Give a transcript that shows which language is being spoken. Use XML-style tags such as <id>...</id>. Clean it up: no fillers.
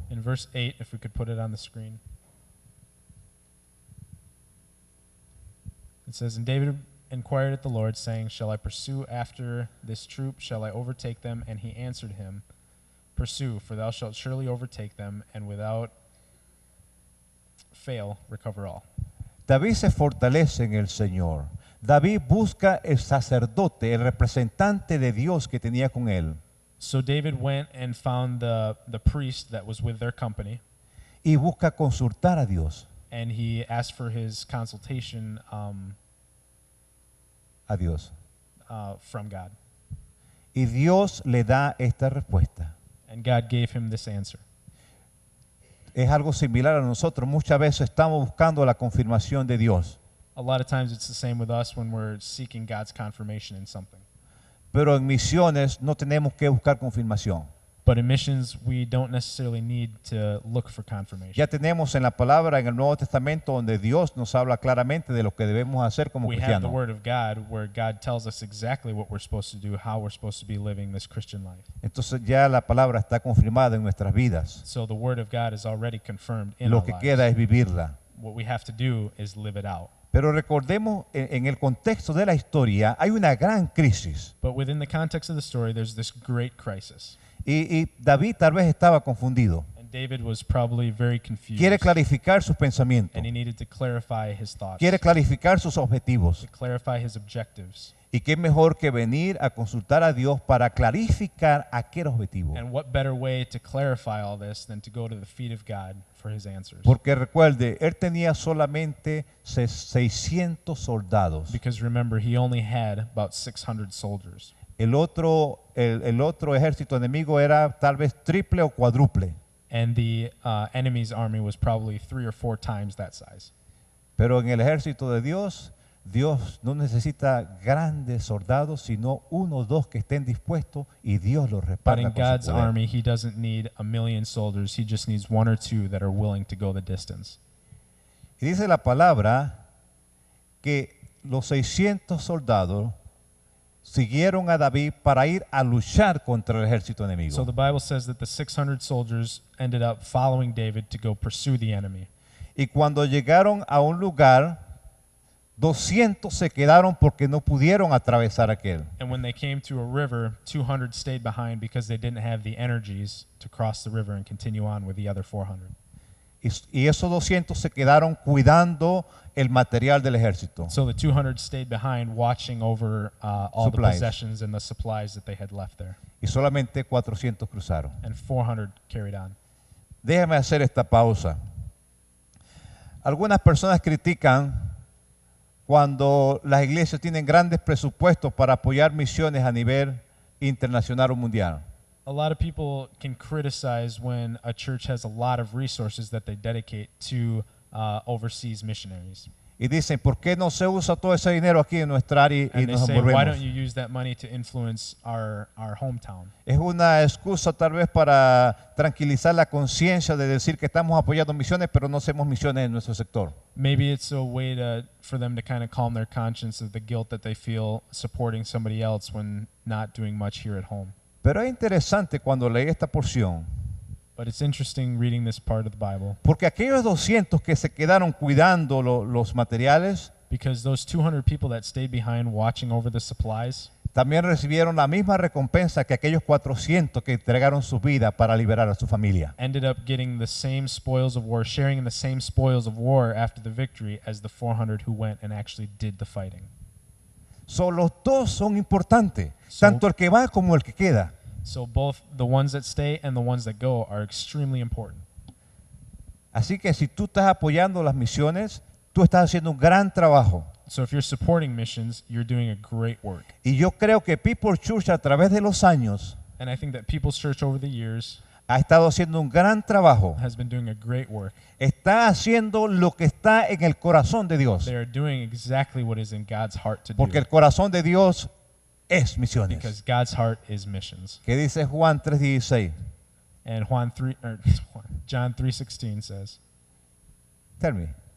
<en>in verse 8, if we could put it on the screen, it says, And David inquired at the Lord, saying, Shall I pursue after this troop? Shall I overtake them? And he answered him, Pursue, for thou shalt surely overtake them, and without fail recover all.</en> <es>David se fortalece en el Señor. David busca el sacerdote, el representante de Dios que tenía con él.</es> <en>So David went and found the priest that was with their company,</en> <es>Y busca consultar a Dios.</es> <en>and he asked for his consultation</en> <es>A Dios.</es> <en>from God.</en> <es>Y Dios le da esta respuesta.</es> <en>And God gave him this answer.</en> <es>Es algo similar a nosotros. Muchas veces estamos buscando la confirmación de Dios.</es> <en>A lot of times it's the same with us when we're seeking God's confirmation in something.</en> <es>Pero en misiones no tenemos que buscar confirmación.</es> <en>But in missions, we don't necessarily need to look for confirmation.</en> <es>Ya tenemos en la palabra en el Nuevo Testamento donde Dios nos habla claramente de lo que debemos hacer como</es> <en>We have the</en> <es>cristianos.</es> <en>Word of God where God tells us exactly what we're supposed to do, how we're supposed to be living this Christian life.</en> <es>Entonces ya la palabra está confirmada en nuestras vidas.</es> <en>So the Word of God is already confirmed in</en> <es>Lo</es> <en>our</en> <es>que</es> <en>lives.</en> <es>queda es vivirla.</es> <en>What we have to do is live it out.</en> <es>Pero recordemos, en el contexto de la historia hay una gran crisis.</es> <en>But within the context of the story, there's this great crisis.</en> <es>Y David tal vez estaba confundido.</es> <en>And David was probably very confused.</en> <es>Quiere clarificar sus pensamientos.</es> <en>And he needed to clarify his thoughts,</en> <es>Quiere clarificar sus objetivos.</es> <en>to clarify his objectives.</en> <es>Y qué mejor que venir a consultar a Dios para clarificar aquel objetivo.</es> <en>And what better way to clarify all this than to go to the feet of God for his answers?</en> <es>Porque recuerde, él tenía solamente 600 soldados.</es> <en>Because remember, he only had about 600 soldiers.</en> <es>El otro ejército enemigo era tal vez triple o cuádruple.</es> <en>And the enemy's army was probably 3 or 4 times that size.</en> <es>Pero en el ejército de Dios Dios no necesita grandes soldados, sino uno o dos que estén dispuestos y Dios los</es> <en>But</en> <es>respalda</es> <en>in</en> <es>con su</es> <en>God's</en> <es>poder.</es> <en>army, he doesn't need a million soldiers. He just needs one or two that are willing to go the distance.</en> <es>Y dice la palabra que los 600 soldados siguieron a David para ir a luchar contra el ejército enemigo.</es> <en>So the Bible says that the 600 soldiers ended up following David to go pursue the enemy.</en> <es>Y cuando llegaron a un lugar, 200 se quedaron porque no pudieron atravesar aquel.</es> <en>And when they came to a river, 200 stayed behind because they didn't have the energies to cross the river and continue on with the other 400.</en> <es>Y esos 200 se quedaron cuidando el material del ejército.</es> <en>So the 200 stayed behind watching over all the Supplies. possessions and the supplies that they had left there.</en> <es>Y solamente 400 cruzaron.</es> <en>And 400 carried on.</en> <es>Déjame hacer esta pausa. Algunas personas critican cuando las iglesias tienen grandes presupuestos para apoyar misiones a nivel internacional o mundial.</es> <en>A lot of people can criticize when a church has a lot of resources that they dedicate to overseas missionaries.</en> <es>Y dicen, ¿por qué no se usa todo ese dinero aquí en nuestra área y</es> <en>And they</en> <es>nos</es> <en>say, why</en> <es>envolvemos?</es> <en>don't you use that money to influence our hometown?</en> <es>Es una excusa tal vez para tranquilizar la conciencia de decir que estamos apoyando misiones, pero no hacemos misiones en nuestro sector.</es> <en>Maybe it's a way for them to kind of calm their conscience of the guilt that they feel supporting somebody else when not doing much here at home.</en> <es>Pero es interesante cuando leí esta porción,</es> <en>But it's interesting reading this part of the Bible</en> <es>porque aquellos 200 que se quedaron cuidando los materiales,</es> <en>because those 200 people that stayed behind watching over the supplies</en> <es>también recibieron la misma recompensa que aquellos 400 que entregaron su vida para liberar a su familia.</es> <en>ended up getting the same spoils of war, sharing in the same spoils of war after the victory as the 400 who went and actually did the fighting.</en> <es>So, los dos son importantes,</es> <en>So-</en> <es>tanto el que va como el que queda.</es> <en>So both the ones that stay and the ones that go are extremely important.</en> <es>Así que si tú estás apoyando las misiones, tú estás haciendo un gran trabajo.</es> <en>So if you're supporting missions, you're doing a great work.</en> <es>Y yo creo que People Church a través de los años</es> <en>And I think that People's Church over the years</en> <es>ha estado haciendo un gran trabajo.</es> <en>has been doing a great work.</en> <es>Está haciendo lo que está en el corazón de Dios.</es> <en>They are doing exactly what is in God's heart to do.</en> <es>Porque el corazón de Dios es misiones.</es> <en>Because God's heart is missions.</en> <es>¿Qué dice Juan 3:16?</es> <en>And John 3:16 says, Tell me.</en>